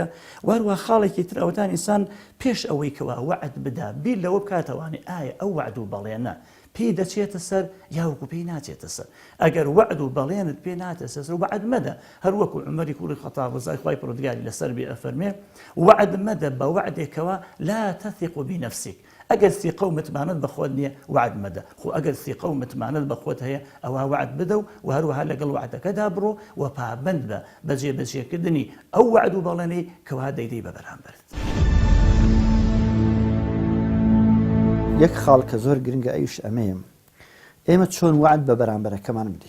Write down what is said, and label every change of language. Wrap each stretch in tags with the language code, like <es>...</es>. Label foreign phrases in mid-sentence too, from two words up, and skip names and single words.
<ckb>و هەروە خاڵێکی تر ئەوەتان ئینسان پێش ئەوەی کەوا وعد بدا بیر لەوە بکاتەوانێ ئایا ئەو وعد و بەڵێنە پێی دەچێتە سەر یاوەکو پێی ناچێتە سەر. ئەگەر وعد و بەڵێنت پێ ناتێتە سەر وعد مەدە. هەروەکو عومەری کوڕی خەتاب ڕزای خوای پەروەردگاری لەسەر بێ ئەفەرمێ وعد مەدە بە وعدێکەوە</ckb> <ar>لا تثق بنفسك.</ar> <ckb>ئەگەر ثقە و متمانەت بەخۆت نییە وعد مەدە. خۆ ئەگەر ثقە و متمانەت بەخۆت هەیە ئەوە وعد بدە و هەروەها لەگەڵ وعدەکەدا بڕۆ و پابند بە بەجێبەجێکردنی ئەو وعد و بەڵێنەی کەوا دەیدەی بە بەرامبەرت. یەک خاڵ کە زۆر گرنگە ئەویش ئەمەیە ئێمە چۆن وعد بە بەرامبەرەکەمان بدەین.</ckb>